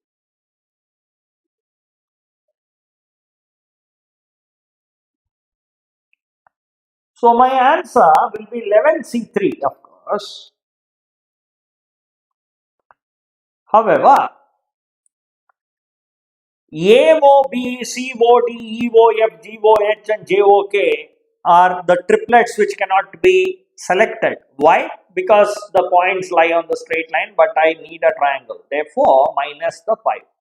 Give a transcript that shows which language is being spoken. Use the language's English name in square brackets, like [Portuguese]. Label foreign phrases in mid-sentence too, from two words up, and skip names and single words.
[English] So my answer will be 11C3, of course. However, A, O, B, C, O, D, E, O, F, G, O, H and J, O, K are the triplets which cannot be selected. Why? Because the points lie on the straight line, but I need a triangle. Therefore, minus the 5.